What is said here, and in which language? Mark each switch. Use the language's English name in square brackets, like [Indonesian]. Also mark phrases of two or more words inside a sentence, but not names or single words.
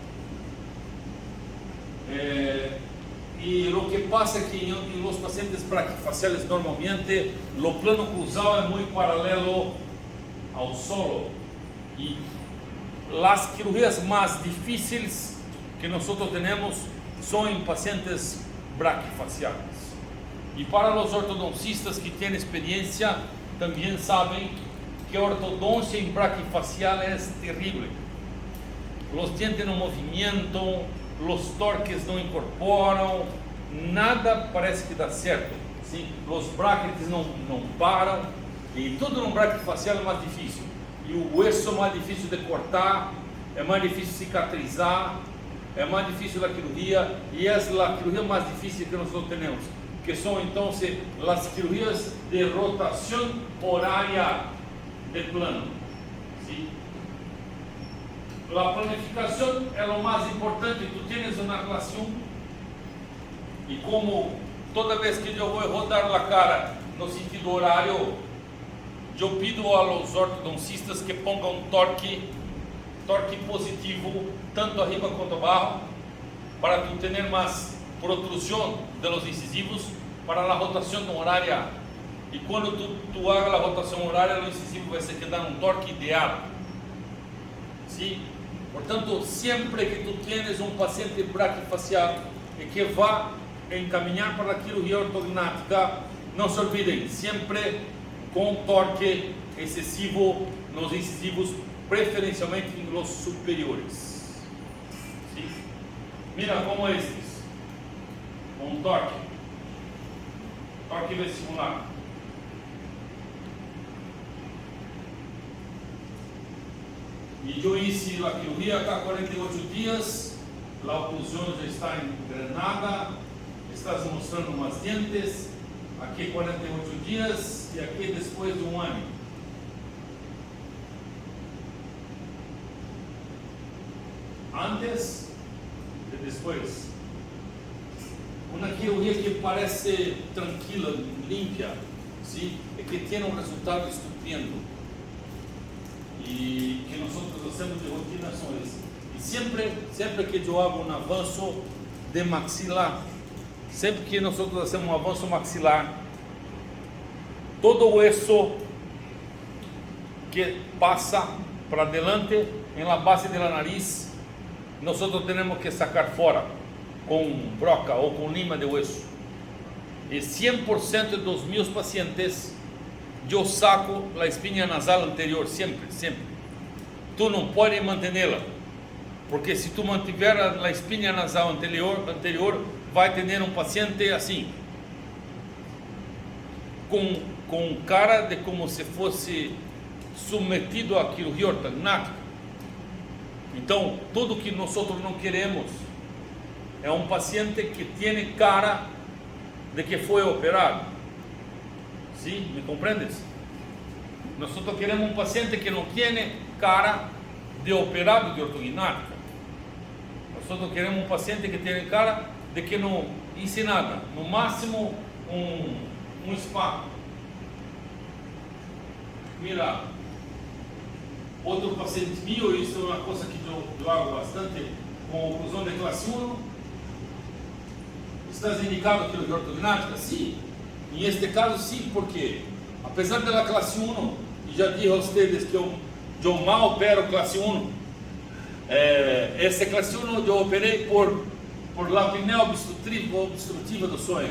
[Spanish] Y lo que pasa es que en los pacientes braquifaciales normalmente lo plano oclusal es muy paralelo al solo y las cirugías más difíciles que nosotros tenemos son en pacientes braquifaciales. Y para los ortodoncistas que tienen experiencia también saben que ortodoncia en braquifacial es terrible. Los dientes no movimientan, [Portuguese] los torques não incorporam, nada parece que dá certo, sim? Os brackets não param, e tudo no braquifacial é mais difícil, e o osso é mais difícil de cortar, é mais difícil cicatrizar, é mais difícil a cirurgia, e é a cirurgia mais difícil que nós temos, que são então as cirurgias de rotação horária de plano, sim? [Spanish] La planificación es lo más importante. Tú tienes una clase 1 y como toda vez que yo voy a rodar la cara no sentido horario, yo pido a los ortodoncistas que pongan un torque positivo tanto arriba como abajo para tú tener más protrusión de los incisivos para la rotación horaria. Y cuando tú hagas la rotación horaria, el incisivo va a quedar un torque ideal, ¿sí? [Portuguese] Portanto, sempre que [Spanish] tu tienes [Portuguese] um paciente braquifacial e que vá encaminhar para a cirurgia ortognática, não se olvidem, sempre com torque excessivo nos incisivos, preferencialmente em [Spanish] los superiores. [Portuguese] ¿Sí? Mira como estes, com torque vestibular. E eu hice a cirurgia acá 48 dias, a oclusão já está engrenada, estás mostrando mais dientes, aqui 48 dias e aqui depois de um ano. Antes e depois. Uma cirurgia que parece tranquila, limpia, ¿sí? E que tem um resultado estupendo. E que nós hacemos de rotina são esses. E sempre que eu hago um avanço de maxilar, sempre que nós hacemos um avanço maxilar, todo o osso que passa para adelante em la base da nariz, nós temos que sacar fora com broca ou com lima de osso. E 100% dos meus pacientes eu saco a espinha nasal anterior, sempre. Tu não pode mantê-la, porque se tu mantiver a espinha nasal anterior, vai ter um paciente assim, com cara de como se fosse submetido a cirurgia ortognática. Então, tudo que nós não queremos é um paciente que tem cara de que foi operado. [Spanish] ¿Sí? ¿Me comprendes? Nosotros queremos un paciente que no tiene cara de operado de ortognática. Nosotros queremos un paciente que tiene cara de que no hice nada, no máximo un spa. Mira, [Portuguese] outro paciente meu, isso é uma coisa que eu hago bastante com oclusão de classe 1. Estás indicado aquilo ortognática? Sim. Em este caso, sim, porque apesar da classe 1, e já disse a vocês que eu mal opero classe 1, essa classe 1 eu operei por la apneia obstrutiva do sonho.